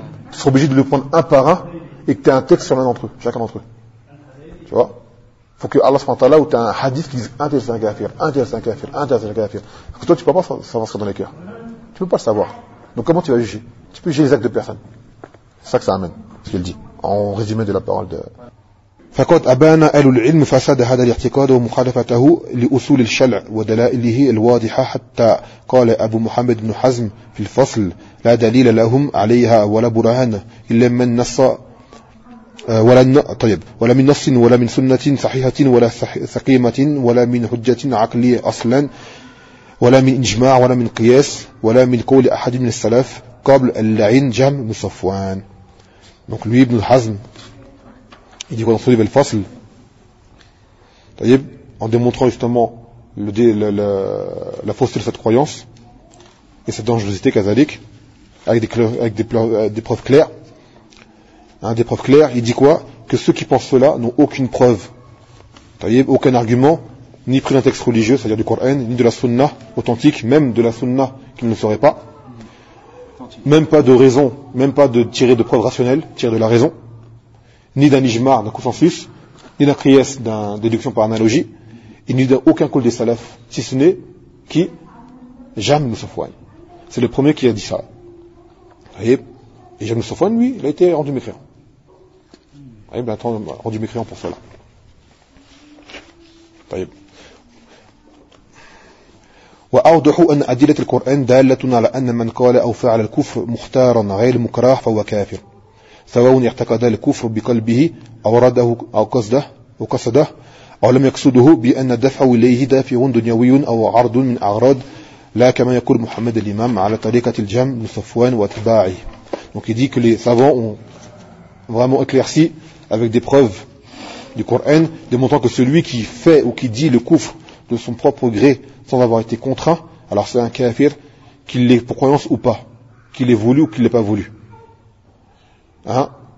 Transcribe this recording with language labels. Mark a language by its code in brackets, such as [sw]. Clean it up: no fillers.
[fr] Tu seras obligé de le prendre un par un et que tu aies un texte sur l'un d'entre eux, chacun d'entre eux. Tu vois? Faut que Allah subhanahu wa ta'ala, ou tu as un hadith qui dise un tel c'est un kafir, un tel c'est un kafir, un tel c'est un kafir. Parce que toi tu ne peux pas savoir ce qu'il y a dans les cœurs. Tu ne peux pas le savoir. Donc comment tu vas juger? Tu peux juger les actes de personne. C'est ça que ça amène, ce qu'il dit, en résumé de la parole de... [ar] فَقَدْ أَبَانَ أَلُوا الْعِلْمُ فَسَدَ هَذَا الْاِعْتِقَادَ وَمُخَالَفَتَهُ لِأُصُولِ الشَّلْعِ وَدَلَائِلِهِ الْوَاضِحَةِ حَتَّى قَالَ أَبُو مُحَمَّدْ بْنُ حَزْمْ فِي الْفَصْلِ لَا دَلِيلَ لَهُمْ عَلَيْهَا وَلَا بُرْهَانَ إِلَّا مَنْ نَصَّ ولا طيب ولا من نص ولا من سنة صحيحة ولا سقيمة ولا من حجة عقلية أصلا ولا من إجماع ولا من قياس ولا من قول أحد من السلف قبل اللعين جم مصفوان. [fr] Donc lui Ibn al-Hazm, il dit quoi dans son livre Al-Fasl, en démontrant justement la fausseté de cette croyance et cette dangerosité kazalik, avec des preuves claires. Hein, des preuves claires, il dit quoi? Que ceux qui pensent cela n'ont aucune preuve, aucun argument, ni pris d'un texte religieux, c'est-à-dire du Coran, ni de la sunna authentique, même de la sunna qu'ils ne sauraient pas. Même pas de raison, même pas de tirer de preuves rationnelles, tirer de la raison, ni d'un ijmar, d'un consensus, ni d'un qriyas, d'une déduction par analogie, et ni d'aucun col des salafs, si ce n'est qui Jam Moussafouane. C'est le premier qui a dit ça. Vous voyez? Et Jam Moussafouane, lui, il a été rendu mécréant. Vous voyez, maintenant, rendu mécréant pour cela. Vous voyez? [ar] وأوضح أن أدلة القرآن دالة على أن من قال أو فعل الكفر مختارا غير مكراه فهو كافر سواء اعتقد الكفر بقلبه أو رده أو قصده أو لم يقصده بأن دفع إليه دافع دنيوي أو عرض من أعراض لا كما يقول محمد الإمام على طريقة الجم بن صفوان وأتباعه. [fr] Donc il dit que les savants ont vraiment éclairci avec des preuves du Coran démontrant que celui qui fait ou qui dit le kufr de son propre gré sans avoir été contraint, alors c'est un kafir, qu'il l'ait pour croyance ou pas, qu'il l'ait voulu ou qu'il l'ait pas voulu. Hein?